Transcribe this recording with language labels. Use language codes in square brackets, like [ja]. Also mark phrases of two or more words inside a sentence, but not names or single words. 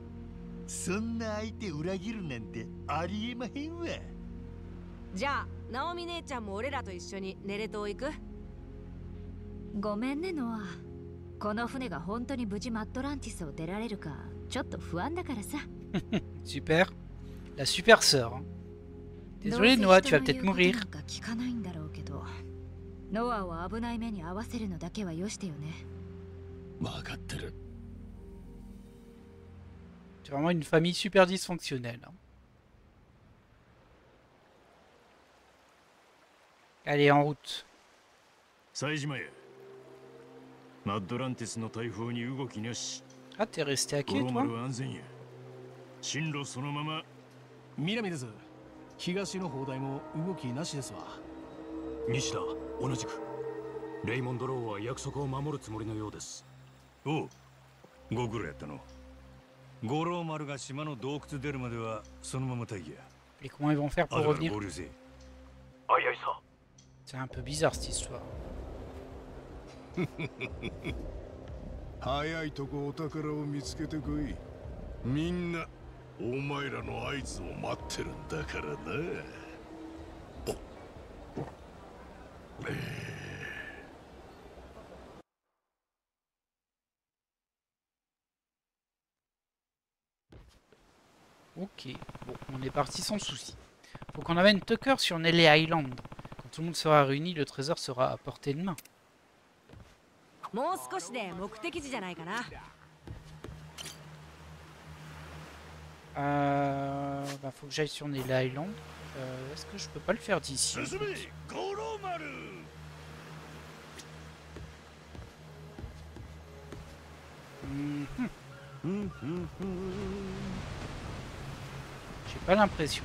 [ja] そんな相手裏切るなんてありえまへんわ。じゃあナオミ姉ちゃんも俺らと一緒にネレ島行く？ごめんねノア。この船が本当に無事マットランティスを出られるかちょっと不安だからさ。 [fr] Super. La super sœur. Hein. Désolé Noah, tu vas peut-être mourir. [ja] 聞かないんだろうけど、ノアを危ない目に遭わせるのだけはよしてよね。分かってる。 [fr] C'est vraiment une famille super dysfonctionnelle. Hein. Allez, en route. [ja] 冴島へ。マッドランティスの台風に動きなし。 [fr] Ah, t'es resté à [ja] 五 [fr] quai, [ja] 郎 [fr] toi? [ja] 丸安全や。進路そのまま。南です。東の砲台も動きなしですわ。西田、同じく。レイモンド・ローは約束を守るつもりのようです。おう、ご苦労やったの。五郎丸が島の洞窟出るまではそのまま待機や。 [fr] Et comment ils vont faire pour revenir? [ja] 合流せ。あいあいさ。 [fr] C'est un peu bizarre cette histoire. [ja] 早いとこお宝を見つけてこい。みんなお前らの合図を待ってるんだからな。 [fr] Ok, bon, on est parti sans souci. Faut qu'on amène Tucker sur Nelly Island. Quand tout le monde sera réuni, le trésor sera à portée de main. [ja] もう少しで目的地じゃないかな。 [fr] Bah, faut que j'aille sur Nelly Island. Est-ce que je peux pas le faire d'ici? J'ai pas l'impression.